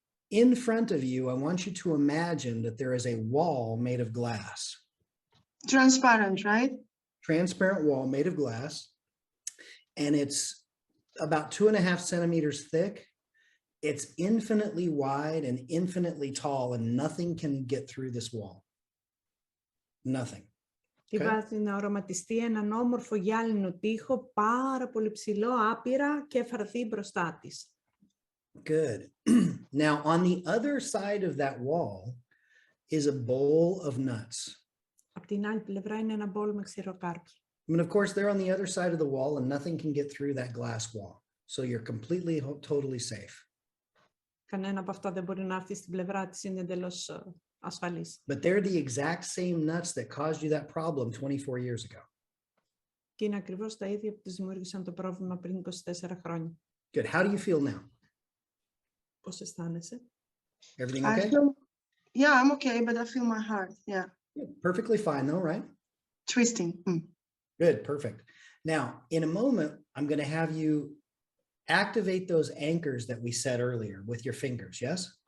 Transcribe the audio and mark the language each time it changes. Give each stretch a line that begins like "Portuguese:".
English: In front of you, I want you to imagine that there is a wall made of glass. Transparent, right? Transparent wall made of glass, and it's about 2.5 centimeters thick. It's infinitely wide and infinitely tall, and nothing can get through this wall. Nothing.
Greek: Τη βάζει να οραματιστεί έναν όμορφο γυάλινο τοίχο, πάρα πολύ ψηλό, άπειρα, και φαρθεί μπροστά της.
English: Good. Now, on the other side of that wall is a bowl of nuts.
Greek: Απ' την άλλη πλευρά είναι ένα μπολ με ξηροκάρπια.
English: I mean, of course, they're on the other side of the wall and nothing can get through that glass wall. So you're completely, totally safe.
Greek: Κανένα από αυτά δεν μπορεί να έρθει στην πλευρά της, είναι εντελώς ασφαλής.
English: But they're the exact same nuts that caused you that problem 24 years ago.
Greek: Και είναι ακριβώς τα ίδια που τους δημιούργησαν το πρόβλημα πριν 24 χρόνια.
English: Good. How do you feel now?
Greek: Πώς αισθάνεσαι?
English: Everything I okay? feel, yeah, I'm okay, but I feel my heart, yeah, Yeah, perfectly fine though, right? twisting. Good, perfect. Now, in a moment, I'm going to have you activate those anchors that we said earlier with your fingers, yes?